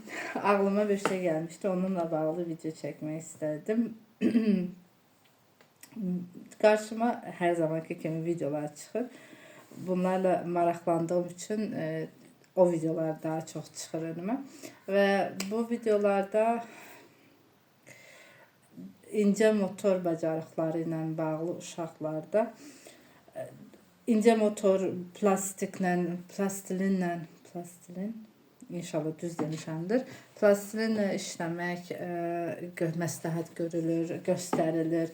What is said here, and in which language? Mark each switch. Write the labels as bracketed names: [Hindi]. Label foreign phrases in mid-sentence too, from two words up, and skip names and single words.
[Turkish] Ağlıma bir şey gelmişti, onunla bağlı video çekmeyi istedim. Karşıma her zamanki kimi videolar çıxır. [Azerbaijani] Bunlarla maraqlandığım için o videolar daha çok çıxır önüme. Ve bu videolarda incə motor bacarıqları ilə bağlı uşaqlarda incə motor plastilin inşallah düz demişəmdir. Plastilinlə işləmək məsləhət görülür, göstərilir.